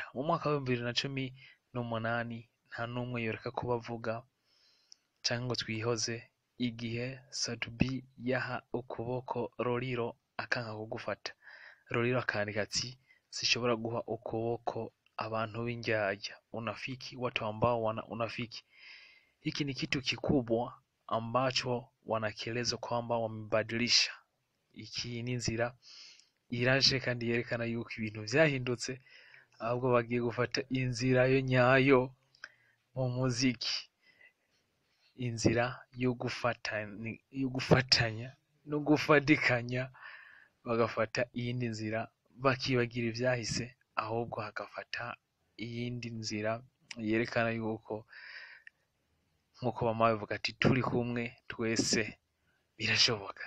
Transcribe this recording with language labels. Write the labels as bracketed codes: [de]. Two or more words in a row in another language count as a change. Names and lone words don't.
[rn] Mu mwaka wa 2018 nta n'umwe yoreka kubavuga canke ngo twihoze igihe Sadbi yaha ukuboko Roriro akanka kugufata. Roriro akandika ati sishobora guha ukuboko abantu b'indyarya, [sw] unafiki, watu ambao wana unafiki. Hiki ni kitu kikubwa ambacho wanakieleza kwamba wamebadilisha. [rn] Iki ni nzira iraje kandi yerekana yuko ibintu vyahindutse, ahubwo bagiye gufata inzira yo nyayo mu muziki, inzira yo gufatanya no gufadikanya, bagafata iyindi nzira bakibagira ivyahise, ahubwo hagafata iyindi nzira yerekana yuko nkuko bama bavuga ati turi kumwe twese birashoboka.